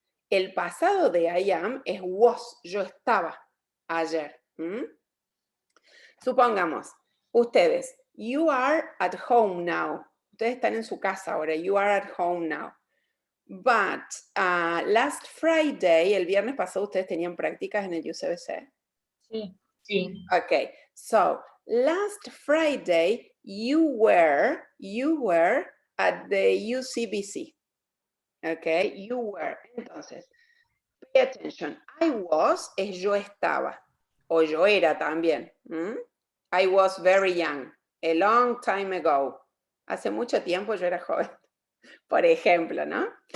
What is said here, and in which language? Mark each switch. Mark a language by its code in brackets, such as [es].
[es] El pasado de [en] I am [es] es was, yo estaba ayer. Supongamos, ustedes, [en] you are at home now. [es] Ustedes están en su casa ahora, [en] you are at home now. But last Friday, [es] el viernes pasado, ustedes tenían prácticas en el UCBC. Sí. Sí. [en] Okay, so last Friday, you were at the UCBC. Okay, you were. [es] Entonces, [en] pay attention. I was [es] es yo estaba, o yo era también. [en] I was very young, a long time ago. [es] Hace mucho tiempo yo era joven, por ejemplo, ¿no?